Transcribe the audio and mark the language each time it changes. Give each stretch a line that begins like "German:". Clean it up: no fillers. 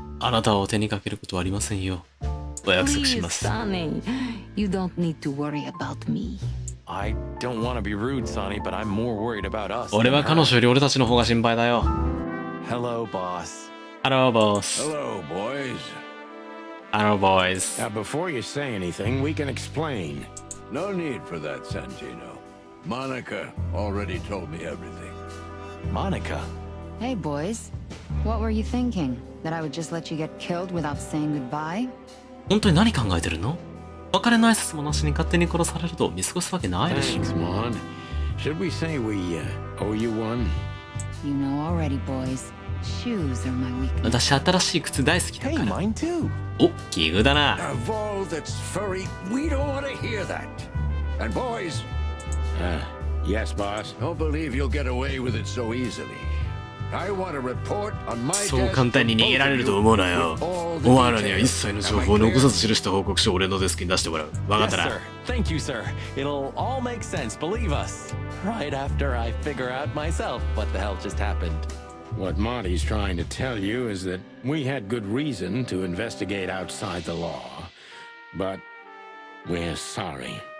Japanese: あなたを手にかけることはありませんよ。お約束し
English: Please,
Japanese: ます。
English: Sonny. You don't need to worry about me. I don't want to be rude, Sonny, but I'm more worried about us.
Japanese: 俺
English: than
Japanese: は
English: her.
Japanese: 彼女より俺たちの方が心配だよ。
English: Hello, boss.
Japanese: ハロー、ボス。
English: Hello, boys.
Japanese: ハロー、ボーイズ。
English: Now, before you say anything, we can explain. No need for that, Santino. Monica already told me everything. Monica. Hey, boys. What were you thinking? That I would just let you get killed without saying goodbye?
Japanese: 本当に何考えてるの？別れの挨拶もなしに勝手に殺されると見過ごすわけないでしょ。
English: Thanks, Maud. Should we say we owe you one? You know already, boys. Shoes are my weakness.
Japanese: 私新しい靴大好きだ
English: Hey,
Japanese: から。
English: mine too.
Japanese: お、奇遇だな。
English: Of all that's furry, we don't want to hear that. And boys, Yes, boss. don't believe you'll get away with it so easily. I want a report on my
Japanese: そう簡単に逃げられると思うなよ。お前らには一切の情報を残さず記した報告書を俺のデスクに出してもらう。わかっ
English: Yes,
Japanese: たな。
English: sir. Thank you, sir. It'll all make sense, believe us. Right after I figure out myself what the hell just happened. What Marty's trying to tell you is that we had good reason to investigate outside the law. But we're sorry.